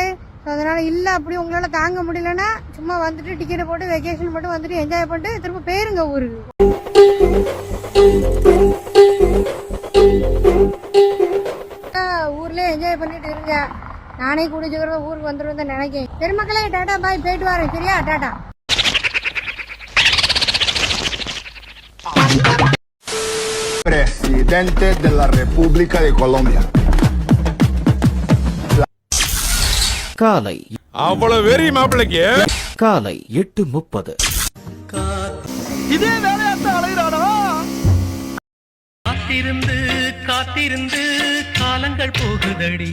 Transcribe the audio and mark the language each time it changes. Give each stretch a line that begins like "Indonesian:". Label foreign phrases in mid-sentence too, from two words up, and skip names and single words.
Tamil: அதனால இல்ல அப்படி உங்களால தாங்க முடியலன்னா சும்மா வந்துட்டு டிக்கெட்டை போட்டு வெக்கேஷன் மட்டும் வந்துட்டு என்ஜாய் பண்ணிட்டு திரும்ப போயிருங்க ஊருக்கு. ஊர்ல என்ஜாய் பண்ணிட்டு இருங்க. நானே குடிச்சுக்கிறத ஊருக்கு வந்துருவேன் தான் நினைக்கிறேன். சரி மக்களே,
English: ta-ta bye,
Tamil: போயிட்டு வரேன். சரியா? டாடா.
Spanish: Presidente de la República de Colombia.
Tamil: காலை அவ்வளவு வெறி மாப்பிளைக்கு காலை 8:30. இதே வேலையாத்தான் அலைகிறானா? காத்திருந்து காத்திருந்து காலங்கள் போகுதடி.